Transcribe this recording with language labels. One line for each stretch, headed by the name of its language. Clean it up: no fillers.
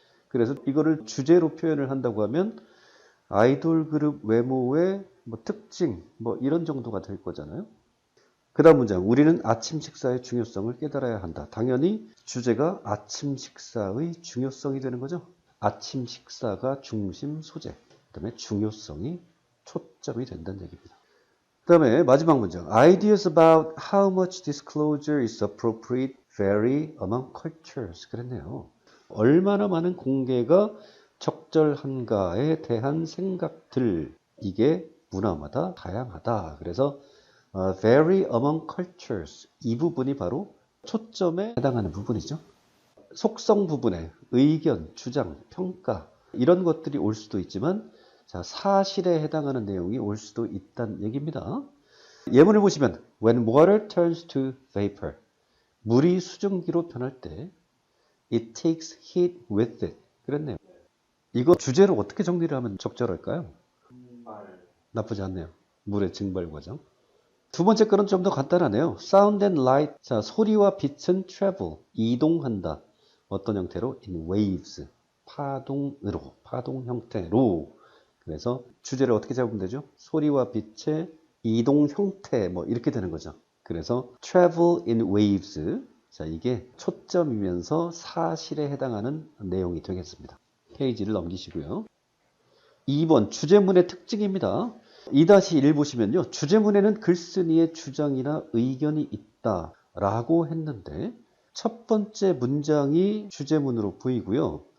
Korean: 그래서 이거를 주제로 표현을 한다고 하면 아이돌 그룹 외모의 뭐 특징, 뭐 이런 정도가 될 거잖아요. 그 다음 문장, 우리는 아침 식사의 중요성을 깨달아야 한다. 당연히 주제가 아침 식사의 중요성이 되는 거죠. 아침 식사가 중심 소재, 그 다음에 중요성이 초점이 된다는 얘기입니다.
English: 그 다음에 마지막 문장, Ideas about how much disclosure is appropriate vary among cultures.
Korean: 그랬네요. 얼마나 많은 공개가 적절한가에 대한 생각들, 이게 문화마다 다양하다. 그래서 vary among cultures, 이 부분이 바로 초점에 해당하는 부분이죠. 속성 부분에 의견, 주장, 평가 이런 것들이 올 수도 있지만, 자, 사실에 해당하는 내용이 올 수도 있다는 얘기입니다.
English: 예문을 보시면 When water turns to vapor, 물이 수증기로 변할 때 It takes heat with it.
Korean: 그랬네요. 이거 주제로 어떻게 정리를 하면 적절할까요? 나쁘지 않네요. 물의 증발 과정. 두 번째 거는 좀 더 간단하네요.
English: Sound and light.
Korean: 자, 소리와 빛은 travel, 이동한다. 어떤 형태로? In waves. 파동으로, 파동 형태로. 그래서 주제를 어떻게 잡으면 되죠? 소리와 빛의 이동 형태, 뭐 이렇게 되는 거죠.
English: 그래서 travel in waves.
Korean: 자, 이게 초점이면서 사실에 해당하는 내용이 되겠습니다. 페이지를 넘기시고요. 2번 주제문의 특징입니다. 2-1 보시면요. 주제문에는 글쓴이의 주장이나 의견이 있다 라고 했는데 첫 번째 문장이 주제문으로 보이고요.